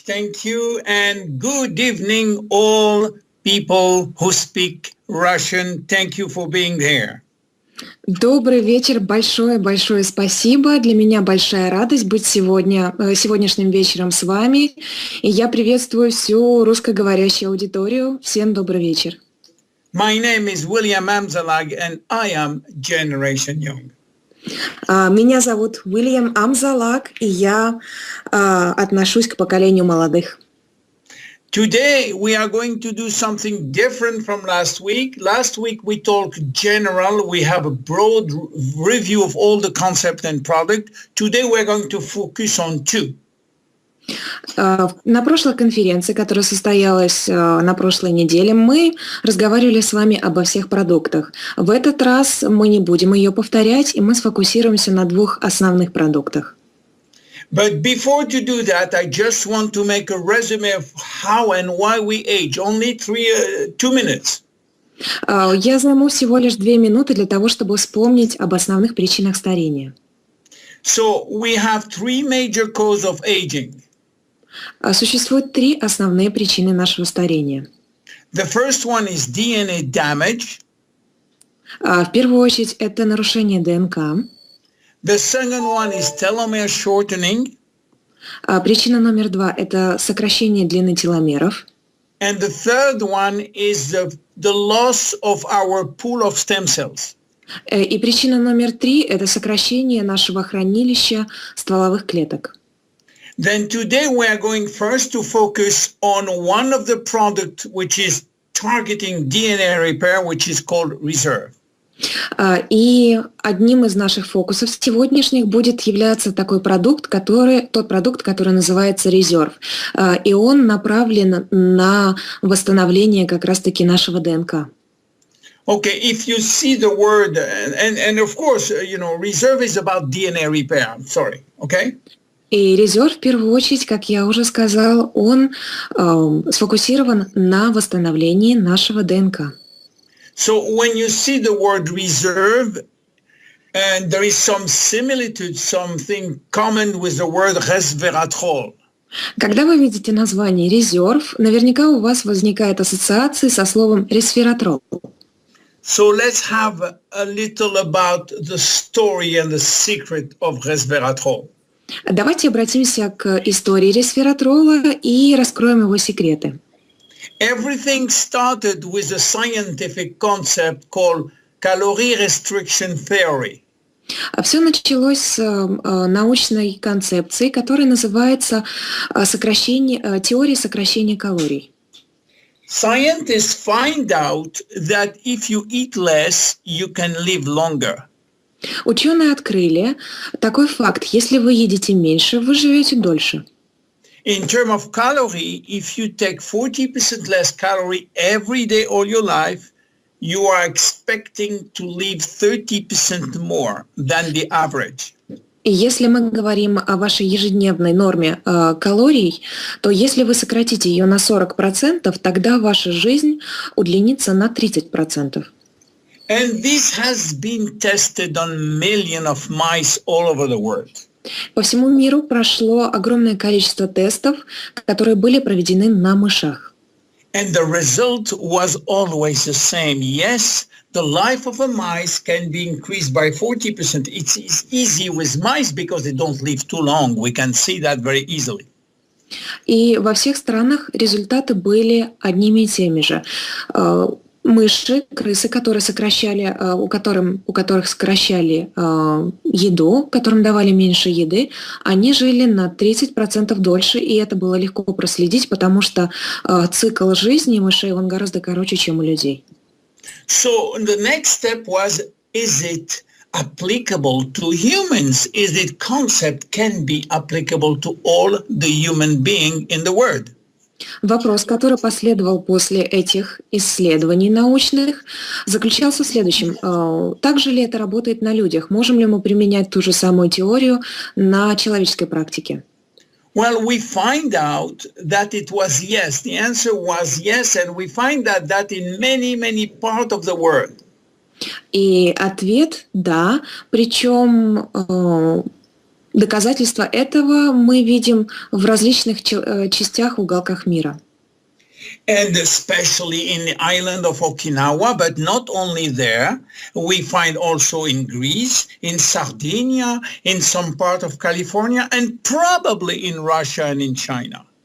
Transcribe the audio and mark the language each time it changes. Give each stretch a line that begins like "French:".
English: Thank you and good evening all people who speak Russian. Thank you for being here.
Russian: Добрый вечер, большое спасибо. Для меня большая радость быть сегодняшним вечером с вами. И я приветствую всю русскоговорящую аудиторию. Всем добрый вечер.
English: My name is William Amzallag and I am Generation Young.
Russian: Меня зовут Уильям Амзалаг, и я отношусь к поколению молодых.
English: Today we are going to do something different from last week. Last week we talked general. We have a broad review of all the concept and product. Today we're going to focus on two.
Russian: На прошлой конференции, которая состоялась на прошлой неделе, мы разговаривали с вами обо всех продуктах. В этот раз мы не будем ее повторять, и мы сфокусируемся на двух основных продуктах.
English: But before to do that, I just want to make a resume of how and why we age. Only 2 minutes.
Russian: Я займу всего лишь 2 минуты для того, чтобы вспомнить об основных причинах старения.
English: So we have 3 major causes of aging.
Russian: Существует 3 основные причины нашего старения.
English: The first one is DNA damage.
Russian: В первую очередь, это нарушение ДНК.
English: The second one is telomere shortening.
Russian: Причина номер 2 – это сокращение длины теломеров.
English: And the third one is the loss of our pool of stem cells.
Russian: И причина номер 3 – это сокращение нашего хранилища стволовых клеток.
English: Then today we are going first to focus on one of the products which is targeting DNA repair, which is called reserve.
Russian: И одним из наших фокусов сегодняшних будет являться тот продукт, который называется резерв. И он направлен на восстановление как раз-таки нашего ДНК.
English: Okay, if you see the word, and of course, reserve is about DNA repair. I'm sorry, okay?
Russian: И резерв, в первую очередь, как я уже сказал, он сфокусирован на восстановлении нашего ДНК.
English: So when you see the word reserve, and there is some similitude, something common with the word resveratrol.
Russian: Когда вы видите название резерв, наверняка у вас возникает ассоциация со словом ресвератрол.
English: So let's have a little about the story and the secret of resveratrol.
Russian: Давайте обратимся к истории ресвератрола и раскроем его секреты.
English: Everything started with a scientific concept called calorie restriction theory.
Russian: Все началось с научной концепции, которая называется теория сокращения калорий.
English: Scientists find out that if you eat less, you can live longer.
Russian: Ученые открыли такой факт: если вы едите меньше, вы живете дольше.
English: In terms of calorie, if you take 40% less calorie every day all your life, you are expecting to live 30% more than the average.
Russian: И если мы говорим о вашей ежедневной норме калорий, то если вы сократите ее на 40%, тогда ваша жизнь удлинится на 30%.
English: And this has been tested on millions of mice all over the world.
Russian: По всему миру прошло огромное количество тестов, которые были проведены на мышах.
English: And the result was always the same. Yes, the life of a mice can be increased by 40%. It's easy with mice because they don't live too long. We can see that very easily.
Russian: И во всех странах результаты были одними и теми же. Мыши, крысы, которые у которых сокращали еду, которым давали меньше еды, они жили на 30% дольше, и это было легко проследить, потому что цикл жизни мышей, он гораздо короче, чем у людей.
English: So the next step was, is it applicable to humans? Is it concept can be applicable to all the human being in the world?
Russian: Вопрос, который последовал после этих исследований научных, заключался в следующем. Также ли это работает на людях? Можем ли мы применять ту же самую теорию на человеческой практике?
English: Well, we find out that it was yes. The answer was yes, and we find that in many parts of the world.
Russian: И ответ – да, причем Доказательства этого мы видим в различных частях, уголках мира.
English: And especially in the island of Okinawa, but not only there, we find also in Greece, in Sardinia, in some part of California, and probably in Russia and in China.